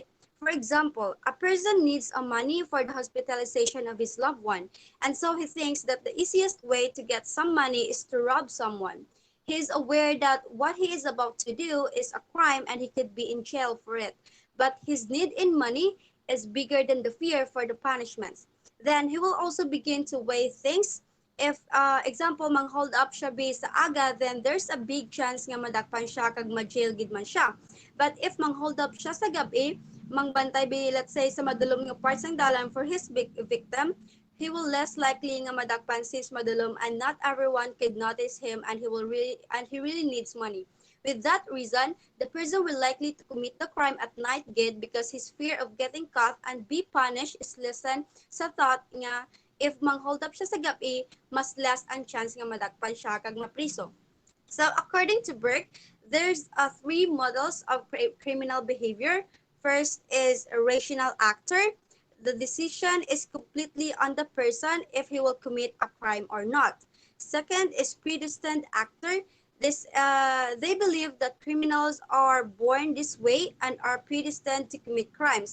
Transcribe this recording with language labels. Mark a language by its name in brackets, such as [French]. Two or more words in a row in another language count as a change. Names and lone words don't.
[English] For example, a person needs a money for the hospitalization of his loved one, and so he thinks that the easiest way to get some money is to rob someone. He is aware that what he is about to do is a crime and he could be in jail for it. But his need in money is bigger than the fear for the punishments. Then he will also begin to weigh things. If example hold up [Hiligaynon] siya be sa aga, [English] then there's a big chance [Hiligaynon] nga madakpan siya kag ma-jail gid man siya. [English] But if hold up [Hiligaynon] siya sa gabi, mangbantay be [English] let's say [Hiligaynon] sa madulom nga [English] parts [Hiligaynon] ng dalan [English] for his victim, he will less likely [Hiligaynon] nga madakpan [English] since madulom and not everyone could notice him and he really needs money. With that reason, the person will likely to commit the crime at night gid because his fear of getting caught and be punished is lessened sa thought nga if hold up [Hiligaynon] siya sa gabi, mas [English] less [Hiligaynon] ang chance nga madakpan siya kag mapriso. [English] So according to Burke, there's three models of criminal behavior. First is a rational actor. The decision is completely on the person if he will commit a crime or not. Second is predestined actor. They believe that criminals are born this way and are predestined to commit crimes.